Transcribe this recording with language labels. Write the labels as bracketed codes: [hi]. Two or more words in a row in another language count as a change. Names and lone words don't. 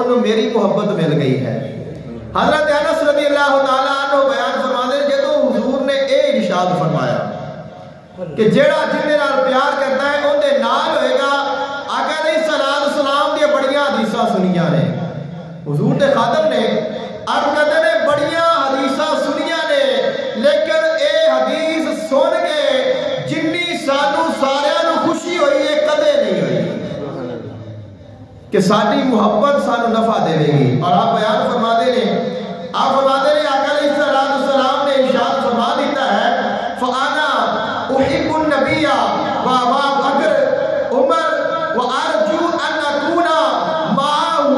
[ur] میری محبت مل گئی ہے۔ حضرت انس رضی اللہ تعالیٰ عنہ بیان فرماتے ہیں [pa] جدوں حضور نے اے ارشاد فرمایا کہ جیڑا جن نال پیار کرتا ہے اون دے نال ہوئے گا۔ آقا علیہ السلام دی بڑیاں حدیثاں سنیاں نے، حضور دے خادم نے عرض کرتے نے بڑیاں حدیثاں سنیاں نے، لیکن اے حدیث سن کے جنی سانو ساریاں نو خوشی ہوئی ہے کدے نہیں ہوئی کہ ساری محبت سانو نفع دے گی۔ [ur] اور آپ بیان فرماتے ہیں، آپ فرماتے ہیں آقا علیہ السلام نے ارشاد فرما دیتا ہے [ar] فانا احب النبی و ابا بکر عمر وارجو ان اکون معہ۔